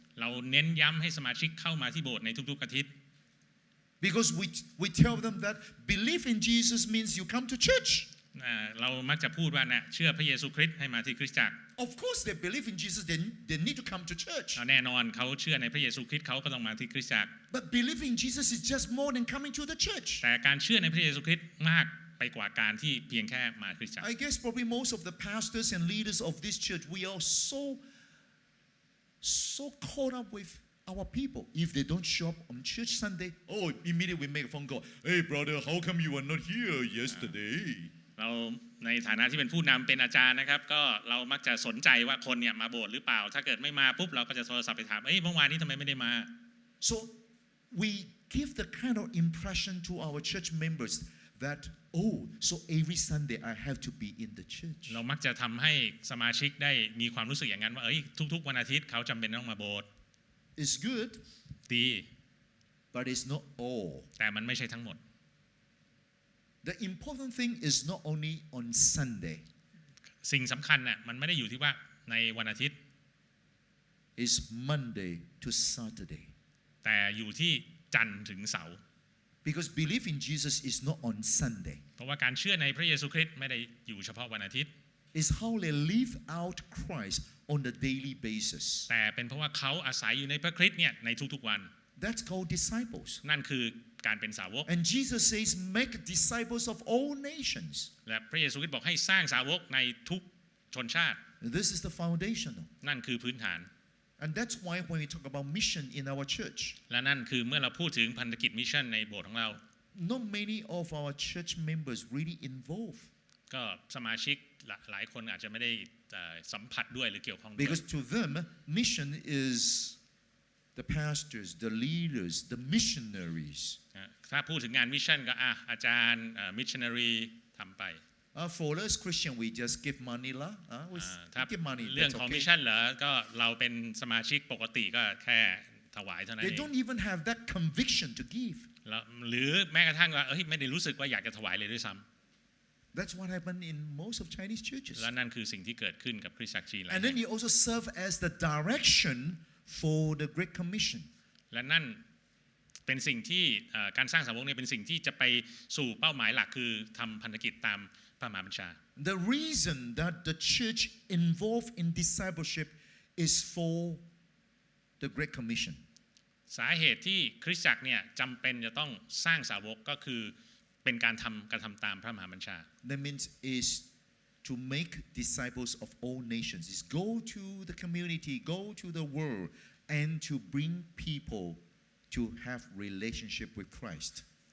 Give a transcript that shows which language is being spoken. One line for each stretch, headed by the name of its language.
Thai: เราเน้นย้ำให้สมาชิกเข้ามาที่โบสถ์ในทุกๆอาทิตย์
English: Because we tell them that belief in Jesus means you come to church.
Thai: เรามักจะพูดว่าเชื่อพระเยซูคริสต์ให้มาที่คริสตจักร
English: Of course they believe in Jesus, they need to come to church.
Thai: แน่นอนเขาเชื่อในพระเยซูคริสต์เขาก็ต้องมาที่คริสตจักร
English: But believing in Jesus is just more than coming to the church.
Thai: แต่การเชื่อในพระเยซูคริสต์มากไปกว่าการที่เพียงแค่มาคริสตจักร
English: I guess probably most of the pastors and leaders of this church, we are so caught up with our people. If they don't show up on church Sunday, immediately we make a phone call. Hey brother, how come you were not here yesterday?
Thai: เราในฐานะที่เป็นผู้นำเป็นอาจารย์นะครับก็เรามักจะสนใจว่าคนเนี่ยมาโบสถ์หรือเปล่าถ้าเกิดไม่มาปุ๊บเราก็จะโทรศัพท์ไปถามเมื่อวานนี้ทำไมไม่ได้มา
English: So we give the kind of impression to our church members that so every Sunday I have to be in the church.
Thai: เรามักจะทำให้สมาชิกได้มีความรู้สึกอย่างนั้นว่าทุกๆวันอาทิตย์เขาจำเป็นต้องมาโบสถ์
English: It's good,
Thai: ดี
English: but it's not all.
Thai: แต่มันไม่ใช่ทั้งหมด
English: The important thing is not only on Sunday.
Thai: สิ่งสำคัญน่ะมันไม่ได้อยู่ที่ว่าในวันอาทิตย์
English: It's Monday to Saturday.
Thai: แต่อยู่ที่จันทร์ถึงเสาร์
English: Because belief in Jesus is not on Sunday.
Thai: เพราะว่าการเชื่อในพระเยซูคริสต์ไม่ได้อยู่เฉพาะวันอาทิตย์
English: It's how they live out Christ on the daily basis.
Thai: แต่เป็นเพราะว่าเขาอาศัยอยู่ในพระคริสต์เนี่ยในทุกๆวัน
English: That's called disciples.
Thai: นั่นคือการเป็นสาวก
English: And Jesus says, make disciples of all nations.
Thai: และพระเยซูคริสต์บอกให้สร้างสาวกในทุกชนชาติ
English: This is the foundation.
Thai: นั่นคือพื้นฐาน
English: And that's why when we talk about mission in our church,
Thai: และนั่นคือเมื่อเราพูดถึงพันธกิจมิชชั่นในโบสถ์ของเรา
English: not many of our church members really involved.
Thai: ก็สมาชิกหลายคนอาจจะไม่ได้สัมผัสด้วยหรือเกี่ยวข้องด้วย
English: Because to them, mission is the pastors, the leaders, the missionaries.
Thai: ถ้าพูดถึงงานมิชชั่นก็อาจารย์มิชชันนารีทำไป
English: For us Christian, we just give money lah. We
Thai: ถ้า
English: give money.
Thai: เรื่อง
English: That's
Thai: ของมิช
English: okay.
Thai: ชั่นเหรอก็เราเป็นสมาชิกปกติก็แค่ถวายเท่านั้น
English: They
Thai: เอง
English: don't even have that conviction to give.
Thai: หรือแม้กระทั่งว่าไม่ได้รู้สึกว่าอยากจะถวายเลยด้วยซ้ำ
English: That's what happened in most of Chinese churches.
Thai: และนั่นคือสิ่งที่เกิดขึ้นกับคริสตจักรจีน
English: And then he also served as the direction for the Great Commission.
Thai: และนั่นเป็นสิ่งที่การสร้างสาวกเนี่ยเป็นสิ่งที่จะไปสู่เป้าหมายหลักคือทำพันธกิจตามพระมหาบัญชา
English: The reason that the church involved in discipleship is for the Great Commission.
Thai: สาเหตุที่คริสตจักรเนี่ยจำเป็นจะต้องสร้างสาวกก็คือเป็นการกระทำตามพระมหาบัญชา
English: That means is to make disciples of all nations. Is go to the community, go to the world, and to bring people to have relationship with Christ.